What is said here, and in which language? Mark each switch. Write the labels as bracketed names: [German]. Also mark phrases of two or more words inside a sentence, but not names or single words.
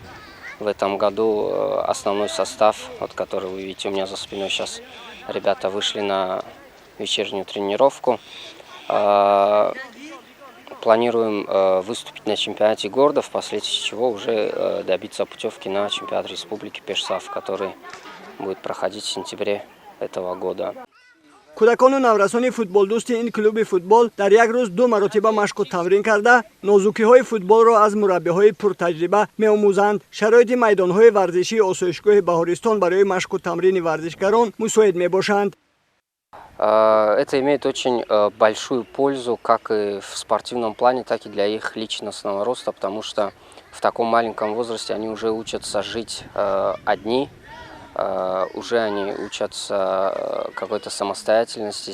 [Russian] В этом году основной состав, вот, который вы видите у меня за спиной сейчас, ребята вышли на вечернюю тренировку. Планируем выступить на чемпионате города, впоследствии чего уже добиться путевки на чемпионат республики Пешсав, который будет проходить в сентябре этого года. [Tajik] кӯдакону наврасони футболдӯсти ин клуби футбол дар як рӯз 2 маротиба машқу тамрин карда нозукиҳои футболро аз мураббиҳои пуртаҷриба меомӯзанд. шароити майдонҳои варзишии осоишгоҳи Баҳористон барои машқу тамрини варзишгарон мусоид мебошанд. [Russian] Это имеет очень большую пользу как и в спортивном плане, так и для их личностного роста, потому что в таком маленьком возрасте они уже учатся жить одни, уже они учатся какой-то самостоятельности.